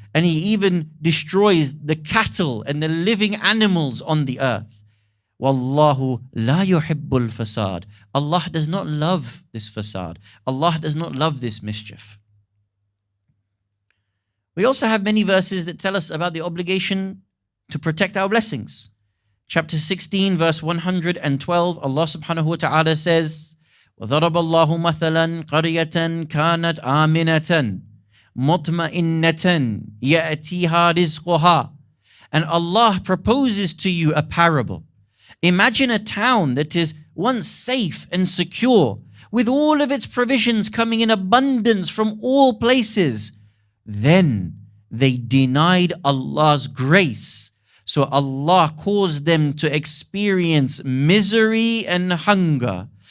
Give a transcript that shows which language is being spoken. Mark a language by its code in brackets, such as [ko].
[en] And he even destroys the cattle and the living animals on the earth. [ar] Wallahu la yuhibbul fasad. [en] Allah does not love this fasad. Allah does not love this mischief. We also have many verses that tell us about the obligation to protect our blessings. Chapter 16, verse 112, Allah subhanahu wa ta'ala says, [ar] وَضَرَبَ اللَّهُ مَثَلًا قَرْيَةً كَانَتْ آمِنَةً مُطْمَئِنَّةً يَأْتِيهَا رِزْقُهَا. [en] And Allah proposes to you a parable. Imagine a town that is once safe and secure, with all of its provisions coming in abundance from all places. Then they denied Allah's grace. So Allah caused them to experience misery and hunger.